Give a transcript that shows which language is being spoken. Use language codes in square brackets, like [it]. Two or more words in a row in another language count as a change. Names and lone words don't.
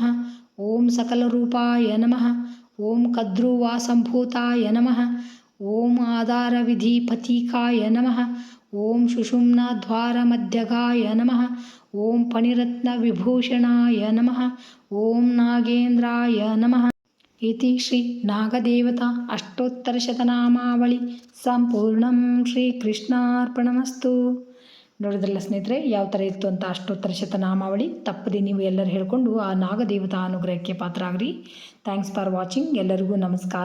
[sa] ಓಂ ಸಕಲರೂಪಾಯ ನಮಃ. ಓಂ ಕದ್ರುವಾಸಂಭೂತಾಯ ನಮಃ. ಓಂ ಆಧಾರವಿಧಿಪತೀಕಾಯ ನಮಃ. ಓಂ ಸುಷುಮ್ನಾದ್ವಾರಮಧ್ಯಗಾಯ ನಮಃ. ಓಂ ಫಣಿರತ್ನವಿಭೂಷಣಾಯ ನಮಃ. ಓಂ ನಾಗೇಂದ್ರಾಯ ನಮಃ. ಇತಿ ಶ್ರೀ ನಾಗದೇವತಾ ಅಷ್ಟೋತ್ತರಶತನಾಮಾವಳಿ ಸಂಪೂರ್ಣಂ. ಶ್ರೀಕೃಷ್ಣಾರ್ಪಣಮಸ್ತು. [kn] ನೋಡಿದ್ರಲ್ಲ ಸ್ನೇಹಿತರೆ, ಯಾವ ಥರ ಇತ್ತು ಅಂತ ಅಷ್ಟೋತ್ತರ ಶತನಾಮಾವಳಿ. ತಪ್ಪದೆ ನೀವು ಎಲ್ಲರೂ ಹೇಳ್ಕೊಂಡು ಆ ನಾಗದೇವತಾ ಅನುಗ್ರಹಕ್ಕೆ ಪಾತ್ರ ಆಗ್ರಿ. [en] thanks for watching. [kn] ಎಲ್ಲರಿಗೂ ನಮಸ್ಕಾರ.